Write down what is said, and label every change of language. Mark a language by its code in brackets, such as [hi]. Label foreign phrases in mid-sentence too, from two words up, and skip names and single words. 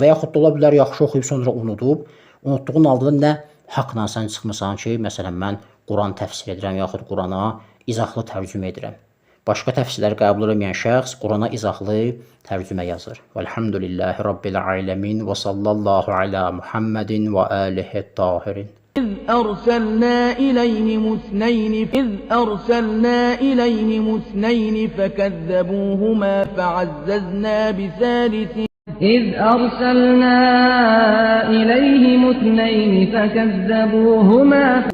[az] Və yaxud da ola bilər yaxşı oxuyub sonra unudub, unutduğun halda nə haqla sən çıxmısan ki, məsələn, mən Quran təfsir edirəm, yaxud Qurana izahlı tərcümə edirəm. Başqa təfsirləri qəbul etməyən şəxs Qurana izahlı tərcümə yazır. [ar] والحمد لله رب العالمين وصلى الله على محمد وآله الطاهرين. إذ أرسلنا إليهم اثنين فكذبوهما فعززنا بثالث إذ أرسلنا إليهم اثنين فكذبوهما